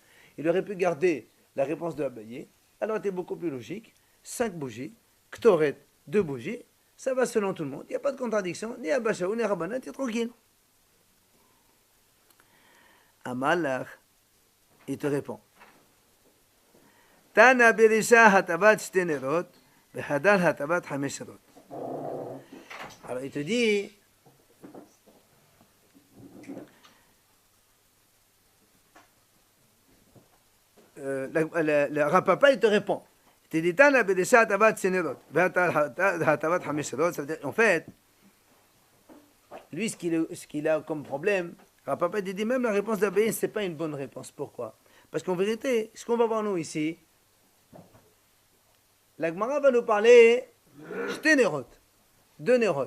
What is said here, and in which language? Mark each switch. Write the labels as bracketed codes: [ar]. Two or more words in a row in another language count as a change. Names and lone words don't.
[fr] Il aurait pu garder la réponse de Abaye, alors c'était beaucoup plus logique. 5 bougies, Ktoret, 2 bougies, ça va selon tout le monde. Il n'y a pas de contradiction, ni Abba Shaul, ni Rabbanan, tu es tranquille. Amalach, il te répond. [arc] תנא ברישא הטבת שתי נרות, בהדר הטבת חמש נרות. [fr] Alors il te dit, le Rapapa il te répond. Il te dit, [arc] תנא ברישא הטבת שתי נרות, בהדר הטבת חמש נרות. [fr] En fait, lui ce qu'il a comme problème, Rapapa dit même la réponse d'Abaye, ce n'est pas une bonne réponse. Pourquoi? Parce qu'en vérité, ce qu'on va voir nous ici, la Gemara va nous parler de Nerot, 2 Nerot.